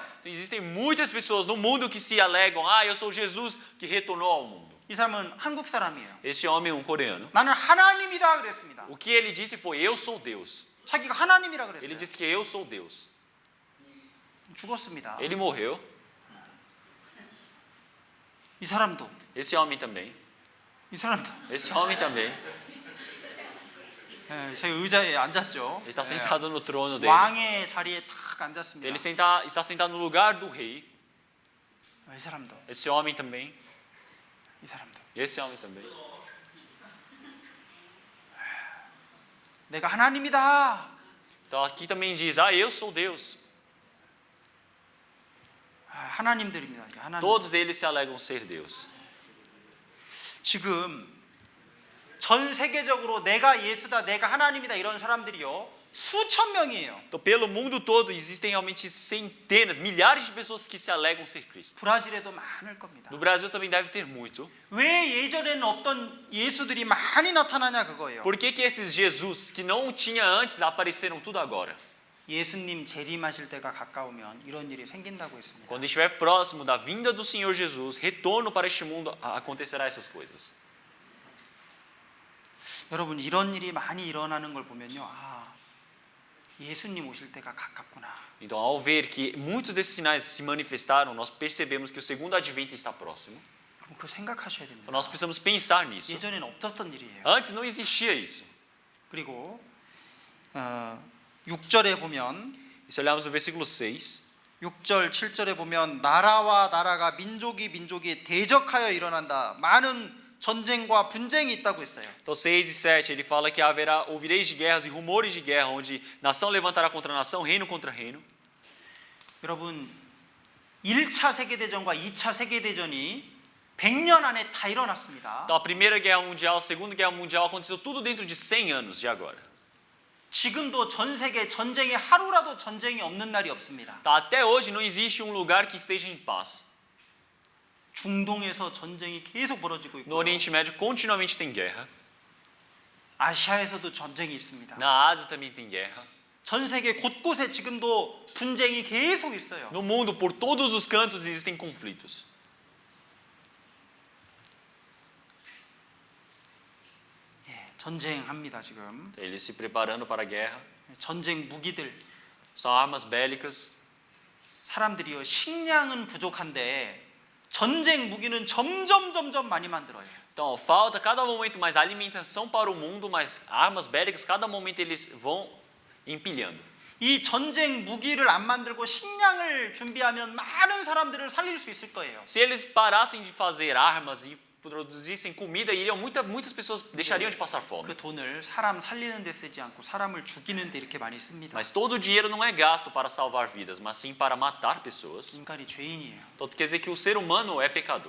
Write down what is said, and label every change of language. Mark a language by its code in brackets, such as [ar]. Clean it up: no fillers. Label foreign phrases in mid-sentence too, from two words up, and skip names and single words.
[pt] Existem muitas pessoas no mundo que se alegam, eu sou Jesus que retornou ao mundo. [ko] 이 사람은 한국 사람이에요. [pt] Este homem é um coreano. [ko] 나는 하나님이다 그랬습니다. [pt] O que ele disse foi, eu sou Deus. [ko] 자기가 하나님이라 [pt] Ele [ko] 그랬어요. [pt] disse que eu sou Deus. [ko] 죽었습니다. [pt] Ele morreu. [ko] 이 사람도, [pt] Esse homem também. [ko] 이 사람도 [pt] Esse homem também. [ko] 제 의자에 앉았죠. [pt] Ele está sentado no trono dele. [ko] 왕의 자리에 탁 앉았습니다. [pt] Ele está sentado no lugar do rei. [ko] 이 사람도, [pt] Esse homem também. [ko] 이 사람도. [pt] Esse homem também. [ko] 내가 하나님이다. [pt] Então aqui também diz, eu sou Deus. [ko] 하나님들입니다. 이게 하나님. [pt] Todos eles se alegam ser Deus. [ko] 지금 전 세계적으로 내가 예수다, 내가 하나님이다 이런 사람들이요 수천 명이에요. [pt] Então pelo mundo todo existem realmente centenas, milhares de pessoas que se alegam ser Cristo. [ko] 브라질에도 많을 겁니다. [pt] No Brasil também deve ter muito. [ko] 왜 예전에는 없던 예수들이 많이 나타나냐 그거예요. [pt] Por que esses Jesus que não tinha antes apareceram tudo agora? [ko] 예수님 재림하실 때가 가까우면 이런 일이 생긴다고 했습니다. [pt] Quando estiver próximo da vinda do Senhor Jesus, retorno para este mundo, acontecerá essas coisas. [ko] 여러분 이런 일이 많이 일어나는 걸 보면요, 예수님 오실 때가 가깝구나. [pt] Então, ao ver que muitos desses sinais se manifestaram, nós percebemos que o segundo advento está próximo. [ko] 여러분 그거 생각하셔야 됩니다. [pt] Então, nós precisamos pensar nisso. [ko] 예전에는 없었던 일이에요. [pt] Antes não existia isso. [ko] 그리고 6절에 보면 [pt] E se olharmos no versículo 6, [ko] 6절, 7절에 보면 나라와 나라가 민족이 민족이 대적하여 일어난다. 많은 전쟁과 분쟁이 있다고 했어요. [pt] então 6 e 7, ele fala que ouvireis de guerras e rumores de guerra, onde nação levantará contra nação, reino contra reino. [ko] 여러분 1차 세계대전과 2차 세계대전이 100년 안에 다 일어났습니다. [pt] Então a Primeira Guerra Mundial, a Segunda Guerra Mundial aconteceu tudo dentro de 100 anos de agora. [ko] 지금도 전 세계 전쟁에 하루라도 전쟁이 없는 날이 없습니다. [pt] Tá, até hoje não existe um lugar que esteja em paz. [ko] 중동에서 전쟁이 계속 벌어지고 [pt] No [ko] 있고 [pt] Oriente Médio continuamente tem guerra. [ko] 아시아에서도 전쟁이 있습니다. [pt] Na Ásia também tem guerra. [ko] 전 세계 곳곳에 지금도 분쟁이 계속 있어요. [pt] No mundo, por todos os cantos existem conflitos. [ko] 전쟁합니다 지금. [pt] Eles se preparando para a guerra. [ko] 전쟁 무기들. [pt] São armas bélicas. [ko] 사람들이요 식량은 부족한데 전쟁 무기는 점점 많이 만들어요. [pt] Então, falta cada momento mais alimentação para o mundo, mas armas bélicas, cada momento eles vão empilhando. [ko] 이 전쟁 무기를 안 만들고 식량을 준비하면 많은 사람들을 살릴 수 있을 거예요. [pt] Se eles parassem de fazer armas e produzissem comida, muitas pessoas deixariam de passar fome. [ko] 그 돈을 사람 살리는 데 쓰지 않고 사람을 죽이는 데 이렇게 많이 씁니다. [pt] Mas todo o dinheiro não é gasto para salvar vidas, mas sim para matar pessoas. [ko] 인간이 죄인이에요. [pt] Então quer dizer que o ser humano é pecador.